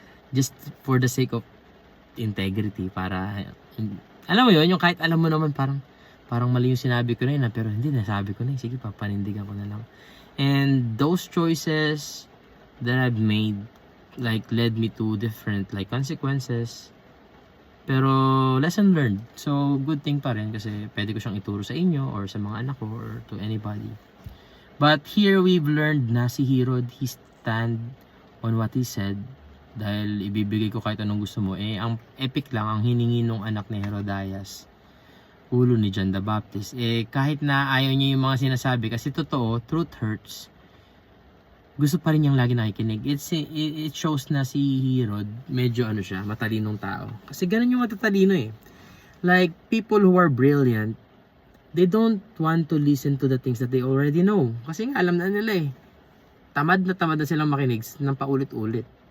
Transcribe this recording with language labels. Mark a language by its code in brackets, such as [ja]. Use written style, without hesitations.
[en] Just for the sake of integrity, [tl] para alam mo yun, yung kahit alam mo naman parang mali yung sinabi ko na yun, pero hindi, nasabi ko na yun, sige pa, panindigan ko na lang. [en] And those choices that I've made, like, led me to different, like, consequences. Pero, lesson learned. [tl] So, [en] good thing [tl] pa rin, kasi pwede ko siyang ituro sa inyo, or sa mga anak ko, [en] or to anybody. But here, we've learned [tl] na si Herod, [en] he stand on what he said, [tl] dahil ibibigay ko kahit anong gusto mo. Eh, ang epic lang, ang hiningi nung anak ni Herodias, ulo ni John the Baptist. Eh, kahit na ayaw niya yung mga sinasabi, kasi totoo, [en] truth hurts. [tl] gusto pa rin niyang lagi nakikinig. [en] It shows [tl] na si Herod, medyo ano siya, matalinong tao. Kasi ganun yung matatalino eh. [en] Like, people who are brilliant, they don't want to listen to the things that they already know. [tl] Kasi nga, alam na nila eh. Tamad na silang makinig ng paulit-ulit.